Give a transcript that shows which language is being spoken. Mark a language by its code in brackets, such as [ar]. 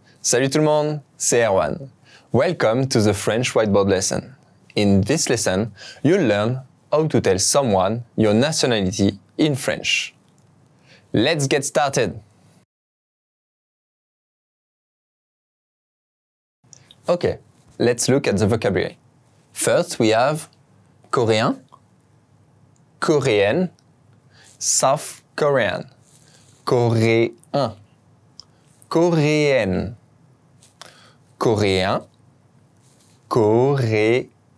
[fr] Salut tout le monde, c'est Erwan. [en] Welcome to the French whiteboard lesson. In this lesson, you'll learn how to tell someone your nationality in French. Let's get started. Okay, let's look at the vocabulary. First, we have Coréen, Coréenne, South Korean, Coréen, Coréenne, Coréen, Coréenne,